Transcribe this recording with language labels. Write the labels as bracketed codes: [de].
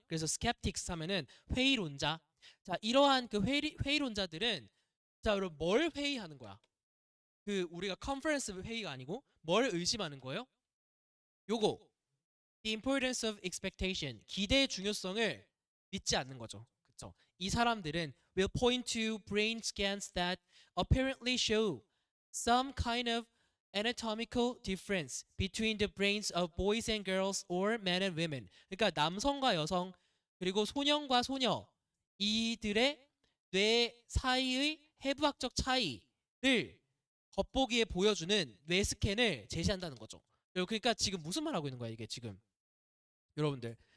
[ko] 그래서 skeptics 하면은 회의론자. 자, 이러한 그 회의론자들은 자, 여러분 뭘 회의하는 거야? 그 우리가 컨퍼런스 회의가 아니고 뭘 의심하는 거예요? 요거 [en] the importance of expectation [ko] 기대의 중요성을 믿지 않는 거죠. 그쵸? 이 사람들은 [en] will point to brain scans that apparently show some kind of anatomical difference between the brains of boys and girls or men and women. [ko] 그러니까 남성과 여성 그리고 소년과 소녀 이들의 뇌 사이의 해부학적 차이를 겉보기에 보여주는 뇌 스캔을 제시한다는 거죠. 그러니까 지금 무슨 말 하고 있는 거야 이게 지금 여러분들.